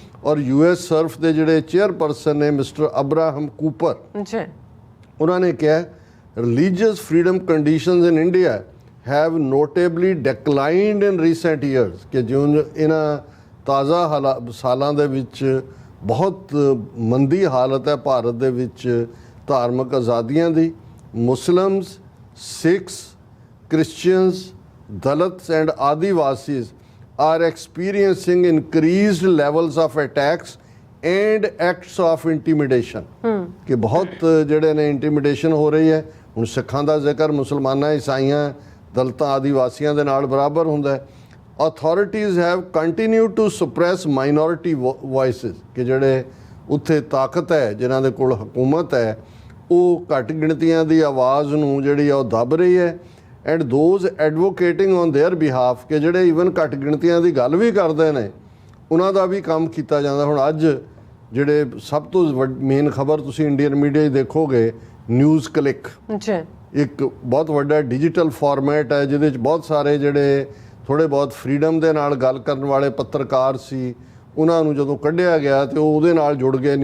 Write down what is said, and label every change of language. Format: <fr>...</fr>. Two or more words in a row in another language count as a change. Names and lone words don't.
<pa>ਔਰ US SURF ਦੇ ਜਿਹੜੇ ਚੇਅਰਪਰਸਨ ਨੇ ਮਿਸਟਰ ਅਬਰਾਹਮ ਕੂਪਰ, ਉਹਨਾਂ ਨੇ ਕਿਹਾ</pa> <en>religious freedom conditions in India have notably declined in recent years.</en> <pa>ਕਿ ਜਿਉਂ ਇਹਨਾਂ ਤਾਜ਼ਾ ਸਾਲਾਂ ਦੇ ਵਿੱਚ ਬਹੁਤ ਮੰਦੀ ਹਾਲਤ ਹੈ ਭਾਰਤ ਦੇ ਵਿੱਚ ਧਾਰਮਿਕ ਆਜ਼ਾਦੀਆਂ ਦੀ.</pa> <en>Muslims, Sikhs, Christians, Dalits and Adivasis are experiencing increased levels of attacks and acts of intimidation.</en> <pa>ਕਿ ਬਹੁਤ ਜਿਹੜੇ ਨੇ ਇੰਟੀਮੀਡੇਸ਼ਨ ਹੋ ਰਹੀ ਹੈ. ਹੁਣ ਸਿੱਖਾਂ ਦਾ ਜ਼ਿਕਰ ਮੁਸਲਮਾਨਾਂ, ਈਸਾਈਆਂ, ਦਲਿਤਾਂ, ਆਦੀਵਾਸੀਆਂ ਦੇ ਨਾਲ ਬਰਾਬਰ ਹੁੰਦਾ ਹੈ.</pa> <en>Authorities have continued to suppress minority voices.</en> <pa>ਕਿ ਜਿਹੜੇ ਉੱਥੇ ਤਾਕਤ ਹੈ, ਜਿਨ੍ਹਾਂ ਦੇ ਕੋਲ ਹਕੂਮਤ ਹੈ, ਉਹ ਘੱਟ ਗਿਣਤੀਆਂ ਦੀ ਆਵਾਜ਼ ਨੂੰ ਜਿਹੜੀ ਆ ਉਹ ਦੱਬ ਰਹੀ ਹੈ.</pa> <en>and those advocating on their behalf</en> <pa>ਕਿ ਜਿਹੜੇ ਈਵਨ ਘੱਟ ਗਿਣਤੀਆਂ ਦੀ ਗੱਲ ਵੀ ਕਰਦੇ ਨੇ ਉਹਨਾਂ ਦਾ ਵੀ ਕੰਮ ਕੀਤਾ ਜਾਂਦਾ. ਹੁਣ ਅੱਜ ਜਿਹੜੇ ਸਭ ਤੋਂ ਮੇਨ ਖਬਰ ਤੁਸੀਂ</pa> <en>Indian media</en> <pa>'ਚ ਦੇਖੋਗੇ, ਨਿਊਜ਼ ਕਲਿੱਕ ਇੱਕ ਬਹੁਤ ਵੱਡਾ</pa> <en>digital format</en> <pa>ਹੈ ਜਿਹਦੇ 'ਚ ਬਹੁਤ ਸਾਰੇ ਜਿਹੜੇ ਥੋੜ੍ਹੇ ਬਹੁਤ ਫਰੀडम ਦੇ ਨਾਲ ਗੱਲ ਕਰਨ ਵਾਲੇ ਪੱਤਰਕਾਰ ਸੀ ਉਹਨਾਂ ਨੂੰ ਜਦੋਂ ਕੱਢਿਆ ਗਿਆ ਤੇ ਉਹ ਉਹਦੇ ਨਾਲ ਜੁੜ ਗਏ।</pa>